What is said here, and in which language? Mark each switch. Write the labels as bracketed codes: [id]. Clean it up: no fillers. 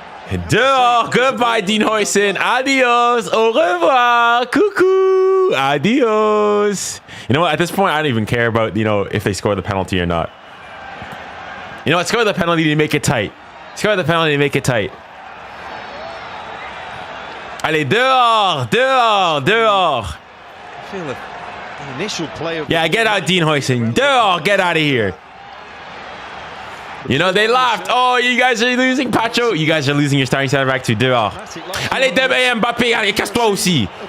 [fr] Dehors, goodbye 𝙬𝙬𝘖𝘞, adios, au revoir, coucou, adios. [en] You know what, at this point, I don't even care about, you know, if they score the penalty or not. You know what, score the penalty to make it tight. Score the penalty to make it tight. [fr] Allez, dehors, dehors, dehors. [en] I feel the initial play of Yeah, get out, 𝙬𝙬𝘖𝘞. Dehors, get out of here. You know, they laughed. Oh, you guys are losing, Pacho. You guys are losing your starting center back to dehors. [fr] Allez, Mbappé, allez, casse-toi aussi.